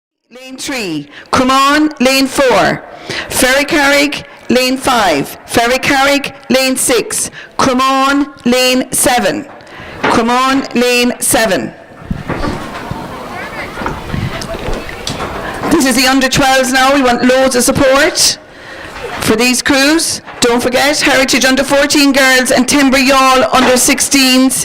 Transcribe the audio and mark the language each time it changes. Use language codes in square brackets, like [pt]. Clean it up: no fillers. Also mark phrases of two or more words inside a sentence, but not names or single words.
[en] lane 3. Cremon, lane 4. Ferrycarrig, lane 5. Ferrycarrig, lane 6. Cremon, lane 7. Cremon, lane 7. This is the under 12s now. We want loads of support for these crews. Don't forget, Heritage under 14 girls and Timber Yawl under 16s.